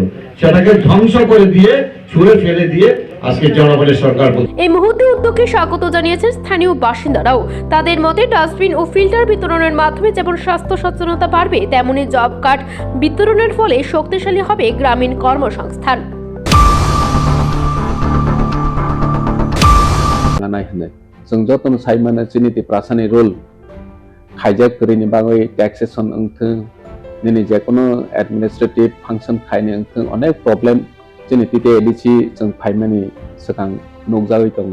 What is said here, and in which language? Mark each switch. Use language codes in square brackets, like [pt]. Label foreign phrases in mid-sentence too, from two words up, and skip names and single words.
[bn] সেটাকে ধ্বংস করে দিয়ে, ছুঁড়ে ফেলে দিয়ে আজকে জনগণের সরকার। এই মুহূর্তে উদ্যোগকে স্বাগত জানিয়েছেন স্থানীয় বাসিন্দারাও। তাদের মতে ডাস্টবিন ও ফিল্টার বিতরণের মাধ্যমে যেমন স্বাস্থ্য সচেতনতা বাড়বে, তেমনি জব কার্ড বিতরণের ফলে শক্তিশালী হবে গ্রামীণ কর্মসংস্থান। [brx] जों जतन साइमाना चिनिति प्रासानि रोल खाइजाक करिनि बागै टैक्सेशन अंथों दिनै जेकुनु [en] administrative function [brx] खाइनि अंथों अनेक प्रॉब्लम चिनितिते एडिसि जों फाइमानि सकां नगजागै दङ।